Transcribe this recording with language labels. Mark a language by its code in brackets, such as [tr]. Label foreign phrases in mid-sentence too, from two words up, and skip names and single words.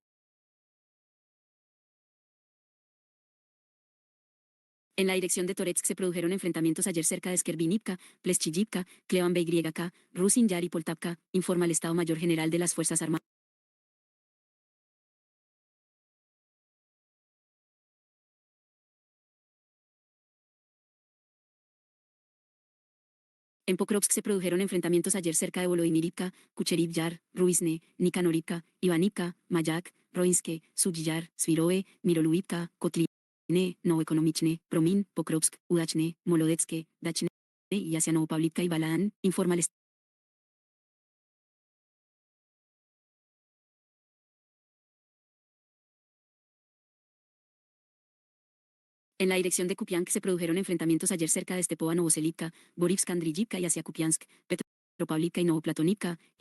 [es] En la dirección de Toretsk se produjeron enfrentamientos ayer cerca de Skervinivka, Pleschiyivka, Klevan BYK, Rusin Yar y Poltavka, informa el Estado Mayor General de las Fuerzas Armadas. En Pokrovsk se produjeron enfrentamientos ayer cerca de Volodymyrivka, Kucheriv Yar, Ruisne, Nikanorivka, Ivanivka, Mayak, Roinske, Sugyar, Svirove, Miroluvivka, Kotline, Novoekonomichne, Promin, Pokrovsk, Udachne, Molodetske, Dachne y hacia Novopavlivka y Balaan, informa el Estado. En la dirección de Kupiansk se produjeron enfrentamientos ayer cerca de Stepova Novoselivka, Borivska Andriyivka y hacia Kupiansk, Petropavlivka y Novoplatonivka.